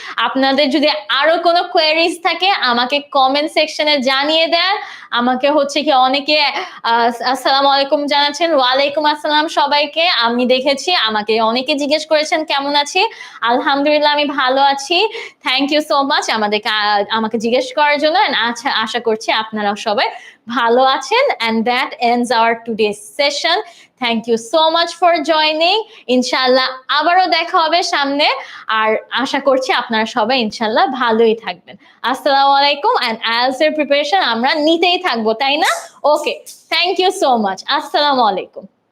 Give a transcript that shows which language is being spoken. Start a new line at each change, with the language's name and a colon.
Bangla: আপনাদের যদি আরো কোনো কোয়েরিজ থাকে আমাকে কমেন্ট সেকশনে জানিয়ে দেন। আমাকে হচ্ছে কি অনেকে আসসালামু আলাইকুম জানাচ্ছেন। ওয়ালাইকুম আসসালাম সবাইকে। আমি দেখেছি আমাকে অনেকে জিজ্ঞেস করেছেন কেমন আছি। আলহামদুলিল্লাহ আমি ভালো আছি।
English: thank you so much
Bangla: আমাকে জিজ্ঞেস করার জন্য। আশা করছি আপনারা সবাই ভালো আছেন।
English: And that ends our today's session. Thank you so much for joining.
Bangla: ইনশাআল্লাহ আবারও দেখা হবে সামনে। আর আশা করছি আপনারা সবাই ইনশাআল্লাহ ভালোই থাকবেন। আসসালামু আলাইকুম। and IELTS এর প্রিপারেশন আমরা নিতেই থাকবো, তাই না?
English: Okay, thank you so much.
Bangla: আসসালামু আলাইকুম।